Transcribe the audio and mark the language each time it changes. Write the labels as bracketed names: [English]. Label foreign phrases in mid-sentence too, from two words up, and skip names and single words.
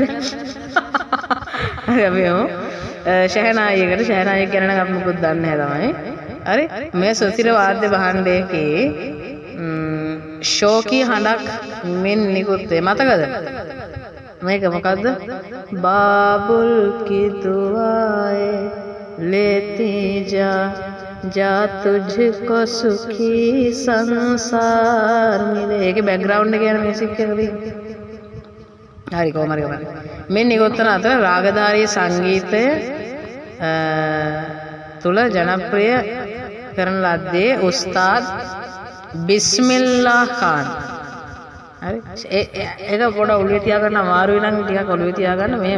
[Sinhala] හරි අපි ෂෙහනායි ගැන නම් අපි මොකද දන්නේ නැහැ තමයි. හරි මේ සුසිර වාද්‍ය භාණ්ඩයකේ ශෝකී හඬක් මෙන් නිකුත් වේ. මතකද? මේක මොකද්ද? [Hindi] बाबुल की दुआएं लेती जा तुझको सुखी संसार मिले. [Sinhala] ඒකේ බෑග්ග්‍රවුන්ඩ් එක යන මියුසික් එක තියෙන්නේ. හරි කොහමද මෙන්න නිකුත් කරන අතර රාගධාරී සංගීතය තුල ජනප්‍රිය කරන ලද්දේ උස්තාද් බිස්මිල්ලා ખાન. හරි ඒක පොඩ ඔළුවේ තියාගන්න අමාරුයි නම් ටිකක් ඔළුවේ තියාගන්න මෙහෙම.